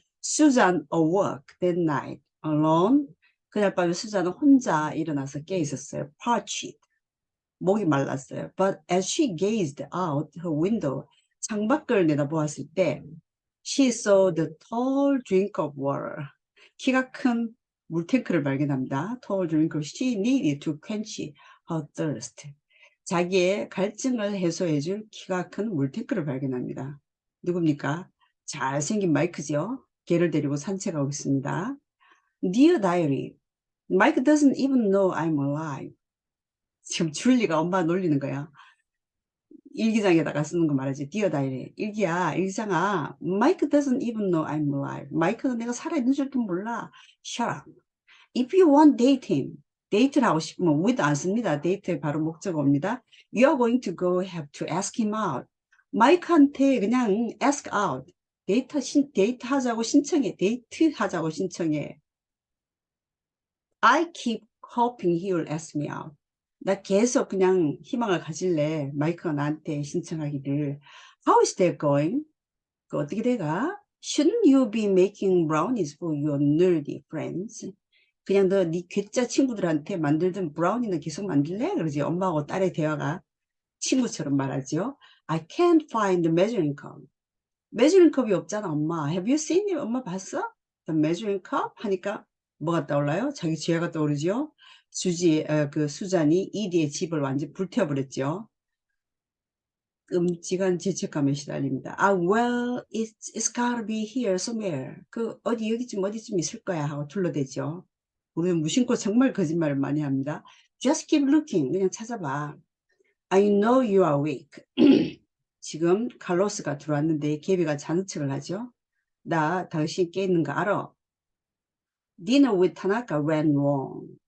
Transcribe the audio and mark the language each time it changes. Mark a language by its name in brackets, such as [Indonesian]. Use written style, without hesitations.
[English] Susan awoke that night alone. [Korean] 그날 밤에 수잔은 혼자 일어나서 깨 있었어요. [English] Parched. [Korean] 목이 말랐어요. [English] But as she gazed out her window, [Korean] 창밖을 내다보았을 때 [English] she saw the tall drink of water. [Korean] 키가 큰 물탱크를 발견합니다. [English] Tall drink of she needed to quench her thirst. [Korean] 자기의 갈증을 해소해줄 키가 큰 물탱크를 발견합니다. 누굽니까? 잘생긴 마이크죠. 걔를 데리고 산책하고 있습니다. [English] Dear diary, Mike doesn't even know I'm alive. [Korean] 지금 줄리가 엄마 놀리는 거야. 일기장에다가 쓰는 거 말하지. [English] Dear diary, [Korean] 일기야, 일기장아. [English] Mike doesn't even know I'm alive. [Korean] 마이크는 내가 살아있는 줄도 몰라. [English] Shut up. If you want date him, [Korean] 데이트를 하고 싶으면 with 안 씁니다. 데이트의 바로 목적어입니다. [English] You are going to go have to ask him out. [Korean] 마이크한테 그냥 ask out. 데이트 하자고 신청해. 데이트 하자고 신청해. [English] I keep hoping he will ask me out. [Korean] 나 계속 그냥 희망을 가질래. 마이크가 나한테 신청하기를. [English] How is that going? [Korean] 그 어떻게 돼가? [English] Shouldn't you be making brownies for your nerdy friends? [Korean] 그냥 너 네 괴짜 친구들한테 만들던 브라우니는 계속 만들래? 그러지. 엄마하고 딸의 대화가 친구처럼 말하죠. [English] I can't find the measuring cup. [Korean] measuring cup이 없잖아, 엄마. [English] Have you seen it? [Korean] 엄마 봤어? [English] The measuring cup? [Korean] 하니까 뭐가 떠올라요? 자기 지혜가 떠오르죠. 그 수잔이 이디의 집을 완전 불태워버렸죠. 끔찍한 죄책감에 시달립니다. [English] well, it's gotta be here somewhere. [Korean] 그 어디쯤 있을 거야 하고 둘러대죠. 우리는 무심코 정말 거짓말을 많이 합니다. [English] Just keep looking. [Korean] 그냥 찾아봐. [English] I know you are awake. [Korean] 지금 칼로스가 들어왔는데 게비가 자는 척을 하죠. 나 당신 깨 있는 거 알아. [English] Dinner with Tanaka went wrong.